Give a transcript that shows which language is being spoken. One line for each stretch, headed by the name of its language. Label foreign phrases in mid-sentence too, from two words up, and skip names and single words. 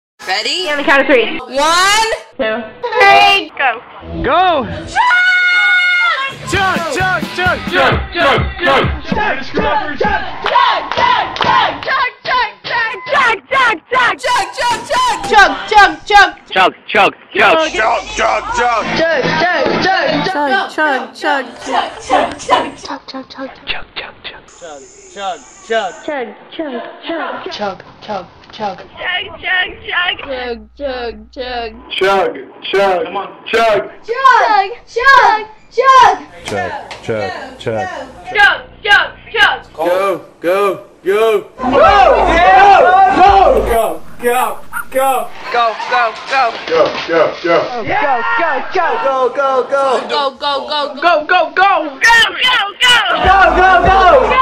English: Ready? On the count of 3. 1, 2, 3, go. Go! Chug, chug, chug, chug, chug, chug, chug, chug, chug, Chug, chug, chug. chug, chug, chug. Chug, chug, come on. Chug, chug. Go, go, go. Go, yeah! Go, go, go, go. go, go, go. Go, go, go. Go, go, go, go. Go, go, go. Go, go, go.